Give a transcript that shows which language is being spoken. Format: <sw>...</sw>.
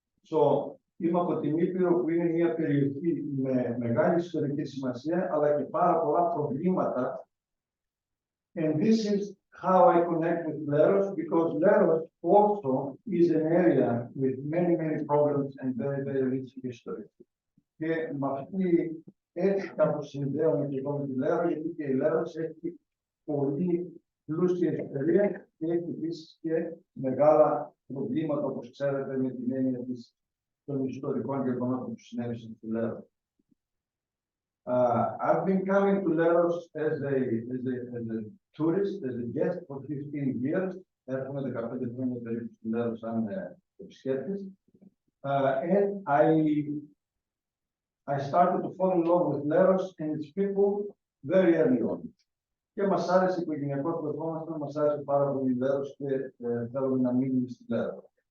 <el>So, είμαι από την Ήπειρο, που είναι μια περιοχή με μεγάλη ιστορική σημασία, αλλά και πάρα πολλά προβλήματα.</el> <en>And this is how I connect with Leros, because Leros also is an area with many problems and very rich history.</en> <el>Και με αυτή έτσι κάπως συνδέομαι και εγώ με τη Λέρο, γιατί και η Λέρος έχει πολύ πλούσια ιστορία και έχει επίσης και μεγάλα προβλήματα, όπως ξέρετε, με την έννοια των ιστορικών γεγονότων που συνέβησαν στη Λέρο.</el> <en>I've been coming to Leros as a tourist, as a guest for 15 years.</en> <el>Έρχομαι 15 χρόνια περίπου στη Λέρο σαν επισκέπτης.</el> <en>And I started to fall in love with Leros and its people very early on.</en> <el>Και μας άρεσε οικογενειακός που ερχόμαστε, μας άρεσε πάρα πολύ Λέρος και θέλουμε να μείνουμε στη Λέρο.</el>